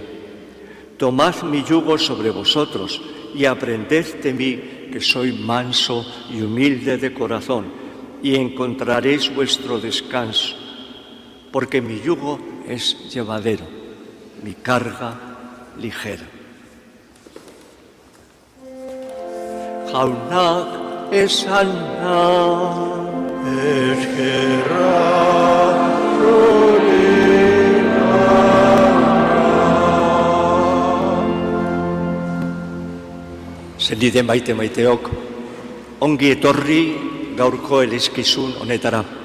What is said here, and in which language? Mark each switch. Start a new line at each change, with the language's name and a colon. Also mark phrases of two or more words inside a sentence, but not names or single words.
Spanish: Tomad mi yugo sobre vosotros y aprended de mí, que soy manso y humilde de corazón, y encontraréis vuestro descanso, porque mi yugo es llevadero, mi carga ligera.
Basque: Jaunak esana, eskerra Zenide maiteok, ongi etorri gaurko elizkizun honetara.